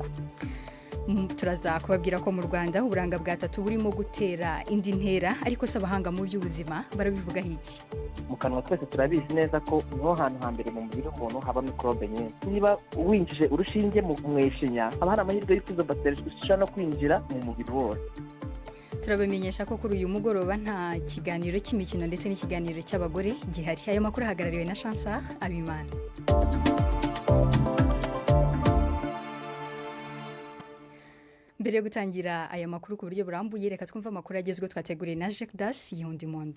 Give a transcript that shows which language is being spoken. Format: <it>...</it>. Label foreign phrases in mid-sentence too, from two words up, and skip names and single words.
<rw>Turaza kubabwira ko mu Rwanda uburanga bwatatu burimo gutera indi ntera, ariko se abahanga mu by'ubuzima barabivuga iki? Mu kanwa twese turabizi neza ko niho hantu hambere mu mubiri w'umuntu haba microbe nyinshi. Niba winjije urushinge mu mweshinya, haba hari amahirwe y'uko izo bacteria zishobora no kwinjira mu mubiri wose. Turabamenyesha ko kuri uyu mugoroba nta kiganiro cy'imikino ndetse n'ikiganiro cy'abagore gihari. Ayo makuru ahagarariwe na Chancellor Abimana. Mbere yo gutangira aya makuru ku buryo burambuye, reka twumva amakuru agezweho twateguriye na Jacques Das y'undi mundo.</rw>